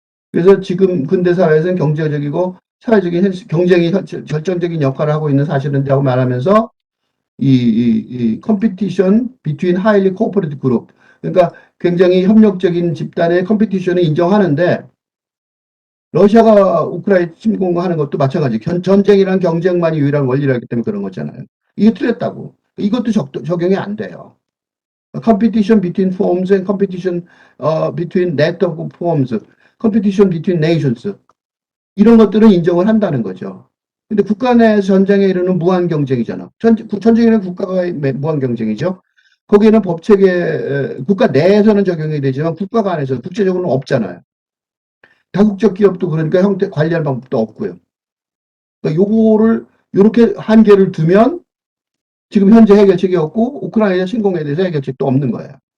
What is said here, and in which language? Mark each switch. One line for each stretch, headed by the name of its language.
Korean: 그래서 지금 근대 사회에서는 경제적이고 사회적인 경쟁이 결정적인 역할을 하고 있는 사실이라고 말하면서 이 컴피티션
English: between highly cooperative group,
Korean: 그러니까 굉장히 협력적인 집단의 컴피티션을 인정하는데 러시아가 우크라이나 침공하는 것도 마찬가지. 전쟁이란 경쟁만이 유일한 원리라기 때문에 그런 거잖아요. 이게 틀렸다고. 이것도 적용이 안 돼요.
English: Competition between firms and competition between network firms, competition between nations.
Korean: 이런 것들은 인정을 한다는 거죠. 근데 국가 내 전쟁에 이르는 무한 경쟁이잖아. 전쟁에는 국가가 무한 경쟁이죠. 거기에는 법체계, 국가 내에서는 적용이 되지만 국가가 안에서 국제적으로는 없잖아요. 다국적 기업도 그러니까 형태 관리할 방법도 없고요. 그러니까 요거를 요렇게 한계를 두면 지금 현재 해결책이 없고 우크라이나 침공에 대해서 해결책도 없는 거예요.